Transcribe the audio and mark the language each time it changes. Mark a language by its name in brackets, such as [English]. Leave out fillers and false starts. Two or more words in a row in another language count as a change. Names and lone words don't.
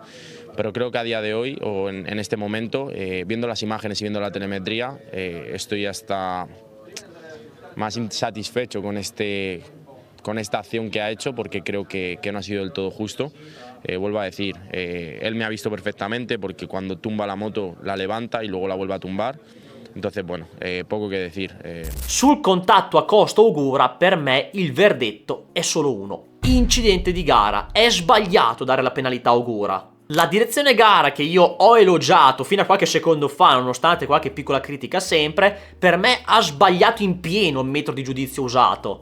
[Spanish] Pero creo que a día de hoy, o en este momento, viendo las imágenes y viendo la telemetría, estoy hasta más insatisfecho con esta acción que ha hecho, porque creo que no ha sido del todo justo. Vuelvo a decir, él me ha visto perfectamente, porque cuando tumba la moto la levanta y luego la vuelve a tumbar. Entonces, bueno, [Italian] poco che dire. Sul contatto Acosta-Ogura, per me il verdetto è solo uno: incidente di gara. È sbagliato dare la penalità a Ogura. La direzione gara, che io ho elogiato fino a qualche secondo fa, nonostante qualche piccola critica sempre, per me ha sbagliato in pieno il metro di giudizio usato.